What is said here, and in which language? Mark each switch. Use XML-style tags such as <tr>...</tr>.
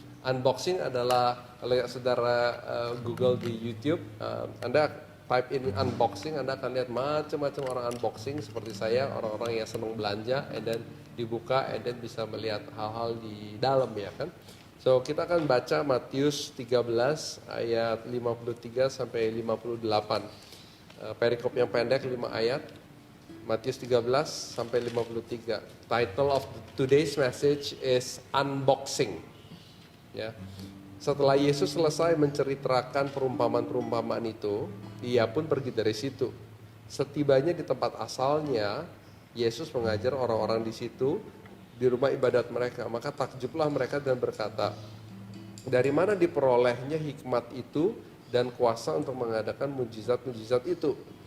<id>Unboxing adalah, kalau saudara Google di YouTube, Anda</id> <en>type in</en> <id>unboxing, Anda akan lihat macam-macam orang unboxing seperti saya, orang-orang yang senang belanja,</id> <en>and then</en> <id>dibuka, and then bisa melihat hal-hal di dalam, ya kan. So kita akan baca Matius 13 ayat 53 sampai 58. Perikop yang pendek 5 ayat, Matius 13 sampai 53.</id> <en>Title of today's message is unboxing.</en> <id>Ya. Setelah Yesus selesai menceritakan perumpamaan-perumpamaan itu, ia pun pergi dari situ. Setibanya di tempat asalnya, Yesus mengajar orang-orang di situ, di rumah ibadat mereka. Maka takjublah mereka dan berkata, dari mana diperolehnya hikmat itu dan kuasa untuk mengadakan mujizat-mujizat itu?</id>